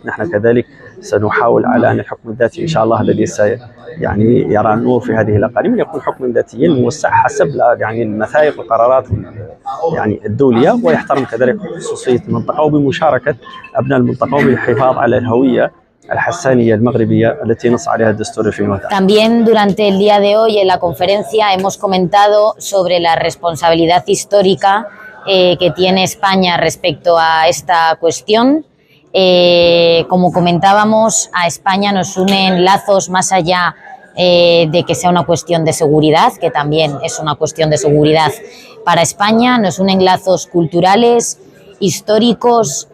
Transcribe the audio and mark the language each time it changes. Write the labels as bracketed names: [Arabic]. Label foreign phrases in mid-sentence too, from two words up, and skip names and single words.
[Arabic] نحن كذلك سنحاول على أن الحكم الذاتي إن شاء الله الذي يعني يرى النور في هذه الأقاليم يكون حكم ذاتيا موسع حسب يعني المثايق والقرارات يعني الدولية، ويحترم كذلك خصوصية المنطقة وبمشاركة أبناء المنطقة وبالحفاظ على الهوية الحسانية المغربية التي نص عليها الدستور 2011. [Spanish] También durante el día de hoy en la conferencia hemos comentado sobre la responsabilidad histórica que tiene España respecto a esta cuestión. Como comentábamos, a España nos unen lazos más allá de que sea una cuestión de seguridad, que también es una cuestión de seguridad para España, nos unen lazos culturales, históricos.